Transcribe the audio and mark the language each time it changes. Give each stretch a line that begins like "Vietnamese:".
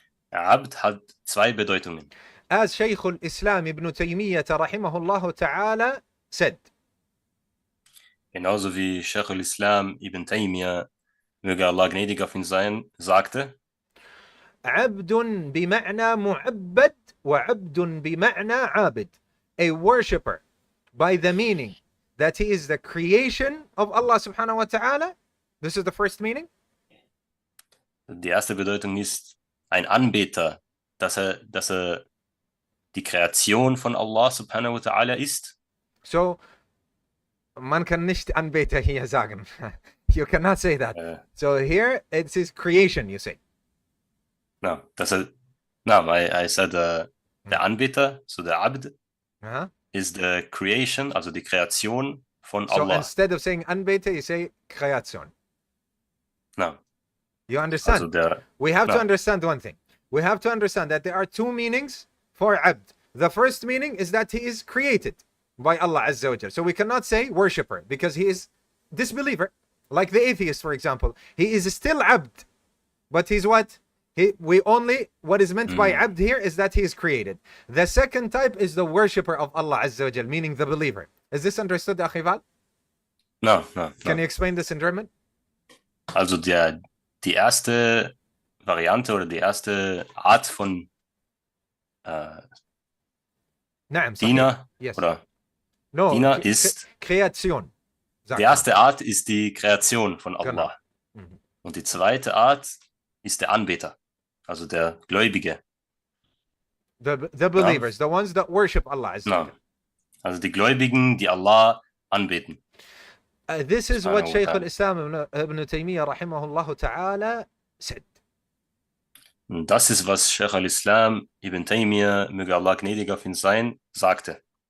German: Abd hat zwei Bedeutungen.
English: As Shaykh al-Islam ibn Taymiyyah rahimahullah ta'ala said.
German: Genauso wie Sheikh al-Islam ibn Taymiyyah, möge Allah gnädig auf ihn sein, sagte:
Arabic: عبد بمعنى معبد وعبد بمعنى عابد.
English: A worshipper by the meaning that he is the creation of Allah subhanahu wa ta'ala. This is the first meaning.
German: Die erste Bedeutung ist ein Anbeter, dass er die Kreation von Allah subhanahu wa ta'ala ist. So, man kann nicht Anbeter hier sagen.
English: You cannot say that. So here it's his creation, you say. No, I said
German: der Anbeter,
English: so der Abd, is the creation,
German: also die Kreation von Allah.
English: So instead of saying Anbeter, you say Kreation. No. You understand?
German: Also
English: we have to understand one thing. We have to understand that there are two meanings for Abd. The first meaning is that he is created by Allah Azza wa Jal. So we cannot say worshipper because he is disbeliever. Like the atheist, for example. He is still Abd. But he's what? What is meant by Abd here is that he is created. The second type is the worshipper of Allah Azza wa Jal, meaning the believer. Is this understood, Akhival? No. Can you explain this in German?
German: Also die erste Variante oder die erste Art von Diener,
English: yes.
German: Oder
English: no,
German: Diener ist Kreation. Die erste Art ist die Kreation von Allah. Genau. Und die zweite Art ist der Anbeter, also der Gläubige.
English: The believers, the ones that worship Allah Azza wa Jal.
German: Also die Gläubigen, die Allah anbeten.
English: This is what Shaykh al-Islam ibn Taymiyyah rahimahullah ta'ala said.
German: Und das ist, was Shaykh al-Islam ibn Taymiyyah, möge Allah gnädig auf ihn sein, sagte.